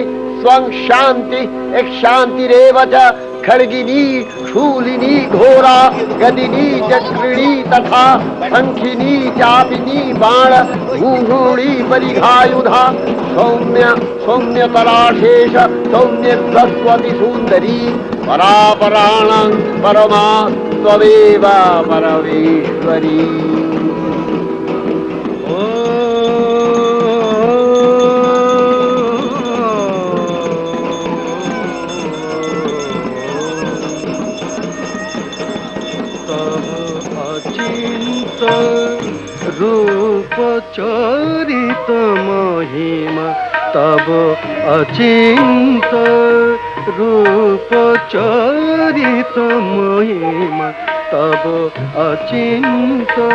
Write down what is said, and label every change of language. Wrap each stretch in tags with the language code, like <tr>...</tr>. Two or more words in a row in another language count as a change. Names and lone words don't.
<sa>स्वं शान्ति एक शान्तिरेव च खड्गिनी शूलिनी घोरा गदिनी चक्रिणी तथा शङ्खिनी चापिनी बाण भूषुणी परिघायुधा सौम्य सौम्यतराशेष सौम्य सरस्वती सुन्दरी परापराणां परमा त्वमेव परमेश्वरी</sa> <bn>অচিন্ত রূপ চরিত মহিমা তব অচিন্ত রূপ চরিত মহিমা তব অচিন্ত</bn>